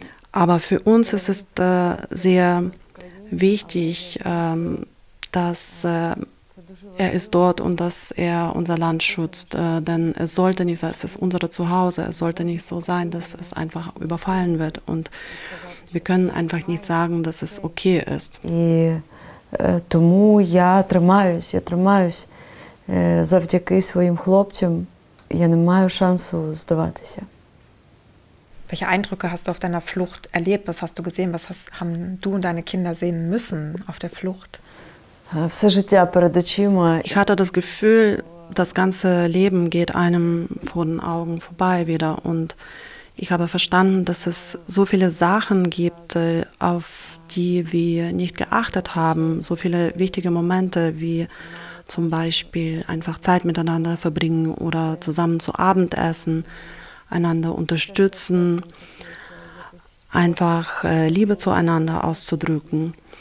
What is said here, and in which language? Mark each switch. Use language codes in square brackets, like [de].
[de] Aber für uns ist es sehr wichtig, dass er ist dort und dass er unser Land schützt, denn es sollte nicht sein, es ist unser Zuhause, es sollte nicht so sein, dass es einfach überfallen wird und wir können einfach nicht sagen, dass es okay ist. [uk] І тому я тримаюсь завдяки своїм хлопцям, я не маю шансу здаватися. [de] Welche Eindrücke hast du auf deiner Flucht erlebt? Was hast du gesehen? Was haben du und deine Kinder sehen müssen auf der Flucht? [uk] Все життя перед очима. [de] Ich hatte das Gefühl, das ganze Leben geht einem vor den Augen vorbei wieder und ich habe verstanden, dass es so viele Sachen gibt, auf die wir nicht geachtet haben, so viele wichtige Momente wie zum Beispiel einfach Zeit miteinander verbringen oder zusammen zu Abend essen, einander unterstützen, einfach Liebe zueinander auszudrücken.